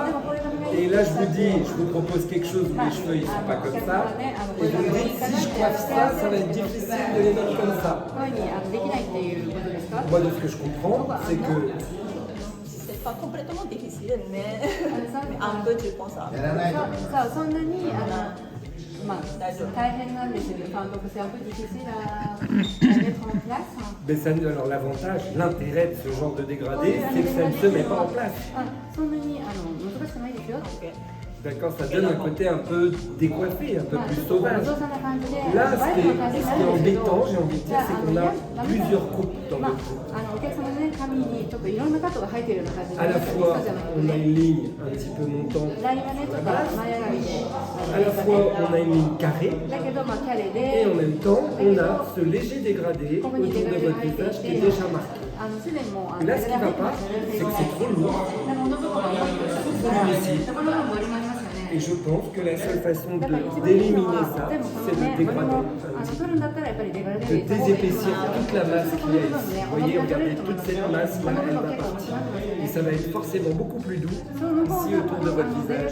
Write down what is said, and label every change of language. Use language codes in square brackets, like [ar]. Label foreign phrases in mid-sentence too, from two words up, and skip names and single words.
[fr] Et là, je vous dis, je vous propose quelque chose où les cheveux ils sont pas comme ça. Et vous me dites, si je coiffe ça, ça va être difficile de les mettre comme ça. Moi, de ce que je comprends, c'est que C'est pas complètement difficile, mais un peu, je pense. [ja] やらないと思います。そんなに大変なんですよね。 [fr] Donc c'est un peu difficile à mettre en place. mais ça, alors l'avantage, l'intérêt de ce genre de dégradé, c'est que ça ne se met pas en place. [ja] そんなに難しくないですよ。 [fr] D'accord, ça donne un côté un peu décoiffé, un peu plus sauvage. [ja] そんな感じで。 [fr] Là, ce qui est embêtant, j'ai envie de dire, c'est qu'on a plusieurs coupes dans le cou. [ja] お客様のね、髪にちょっといろんなカットが入っているような感じで。 [fr] À la fois, on a une ligne un petit peu montante. [ja] ラインがね、ちょっと前上がりで。 [fr] À la fois, on a une ligne carrée. [ja] だけど、キャレ [fr] Et [ja] で。 [fr] en même temps, on a ce léger dégradé autour de votre visage qui est déjà marqué. [ja] すでにもう [fr] Et là, ce qui ne va pas, c'est que c'est trop lourd. Et je pense que la seule façon d'éliminer ça, c'est de dégrader un petit peu, de désépaissir toute la masse qu'il y a ici. Vous voyez, regardez, toute cette masse-là, elle va partir. Et ça va être forcément beaucoup plus doux ici autour de votre visage.